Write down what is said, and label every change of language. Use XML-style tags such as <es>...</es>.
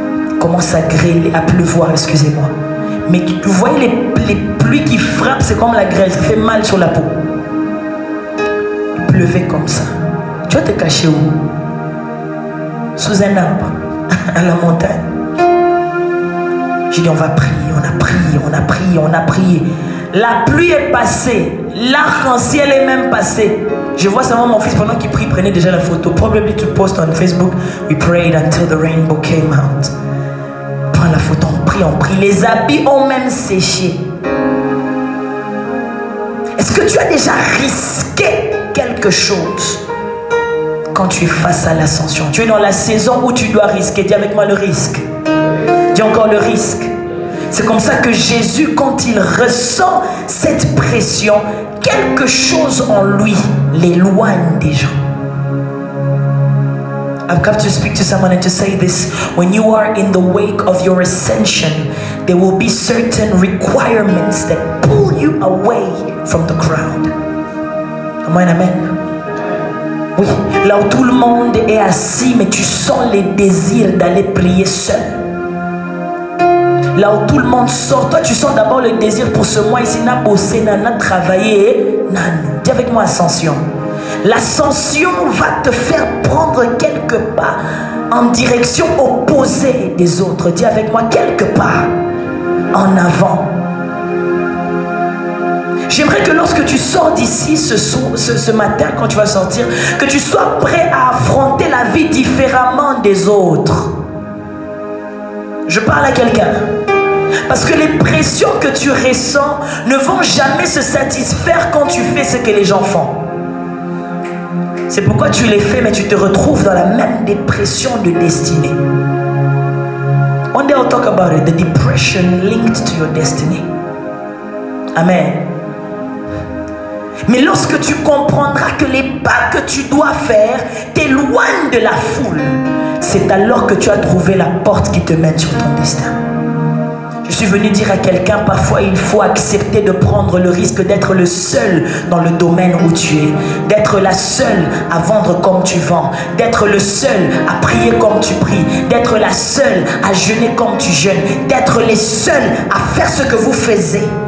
<fr>Il commence à grêler, à pleuvoir, excusez-moi. Mais vous voyez les pluies qui frappent, c'est comme la grêle, ça fait mal sur la peau. Il pleuvait comme ça. Tu vas te cacher où? Sous un arbre, à la montagne. J'ai dit on va prier, on a prié, on a prié, on a prié. La pluie est passée, l'arc-en-ciel est même passé. Je vois seulement mon fils pendant qu'il prie, prenait déjà la photo.</fr> <en>Probably to post on Facebook. We prayed until the rainbow came out.</en> <fr>Prends la photo, on prie, on prie. Les habits ont même séché. Est-ce que tu as déjà risqué quelque chose quand tu es face à l'ascension? Tu es dans la saison où tu dois risquer. Dis avec moi le risque. Dis encore le risque. C'est comme ça que Jésus, quand il ressent cette pression, quelque chose en lui l'éloigne des gens.</fr> <en>I've come to speak to someone and to say this. When you are in the wake of your ascension, there will be certain requirements that pull you away from the crowd.</en> <fr>Amen, amen. Oui, là où tout le monde est assis, mais tu sens les désirs d'aller prier seul. Là où tout le monde sort, toi tu sens d'abord le désir pour ce mois ici, n'a bossé, n'a travaillé, dis avec moi ascension. L'ascension va te faire prendre quelques pas en direction opposée des autres. Dis avec moi quelques pas en avant. J'aimerais que lorsque tu sors d'ici ce matin, quand tu vas sortir, que tu sois prêt à affronter la vie différemment des autres. Je parle à quelqu'un. Parce que les pressions que tu ressens ne vont jamais se satisfaire quand tu fais ce que les gens font. C'est pourquoi tu les fais, mais tu te retrouves dans la même dépression de destinée.</fr> <en>One day I'll talk about it, the depression linked to your destiny.</en> <fr>Amen. Mais lorsque tu comprendras que les pas que tu dois faire t'éloignent de la foule, c'est alors que tu as trouvé la porte qui te mène sur ton destin. Je suis venu dire à quelqu'un, parfois il faut accepter de prendre le risque d'être le seul dans le domaine où tu es, d'être la seule à vendre comme tu vends, d'être le seul à prier comme tu pries, d'être la seule à jeûner comme tu jeûnes, d'être les seuls à faire ce que vous faites.</fr>